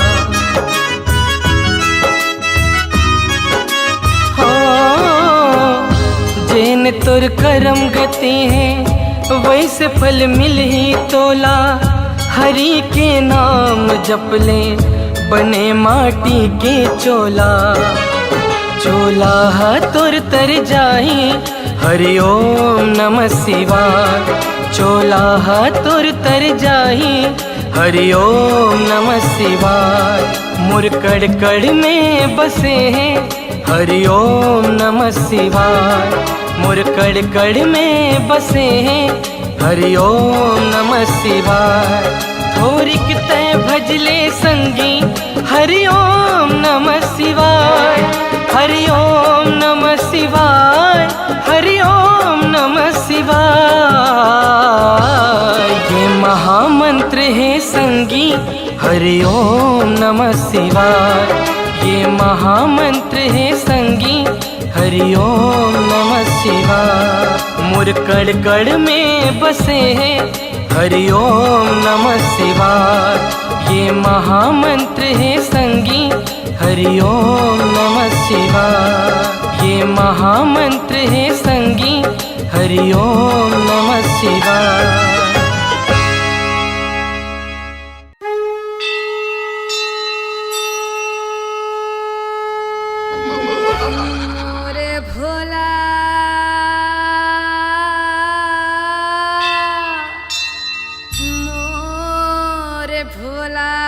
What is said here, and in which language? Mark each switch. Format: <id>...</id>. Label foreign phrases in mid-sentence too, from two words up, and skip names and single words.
<hne>जेन तोर करम गति है वैसे फल मिल ही तोला। हरि के नाम जप ले बने माटी के चोला। चोला तोर तर जाही</hne> <sa>हरि ओम नमः शिवाय।</sa> <hne>चोला तोर तर जाही</hne> <sa>हरि ओम नमः शिवाय।</sa> <hne>मोर कड़ कड़ में बसे हैं</hne> <sa>हरि ओम नमः शिवाय।</sa> <hne>मोर कड़ कड़ में बसे हैं</hne> <sa>हरि ओम नमः शिवाय।</sa> <hne>थोरिक तय भजले संगी</hne> <sa>हरि ओम नमः शिवाय। हरि ओम नमः शिवाय। हरि ओम नमः शिवाय।</sa> <hne>ये महामंत्र है संगी</hne> <sa>हरि ओम नमः शिवाय।</sa> <hne>ये महामंत्र है संगी</hne> <sa>हरि ओम नमः शिवाय।</sa> <hne>मोर कड़ कड़ में बसे हैं</hne> <sa>हरि ओम नमः शिवाय।</sa> <hne>ये महामंत्र है संगी</hne> <sa>हरि ओम नमः शिवाय।</sa> <hne>ये महामंत्र है संगी</hne> <sa>हरि ओम नमः शिवाय।</sa> <hne>मोरे भोला मोरे भोला।</hne>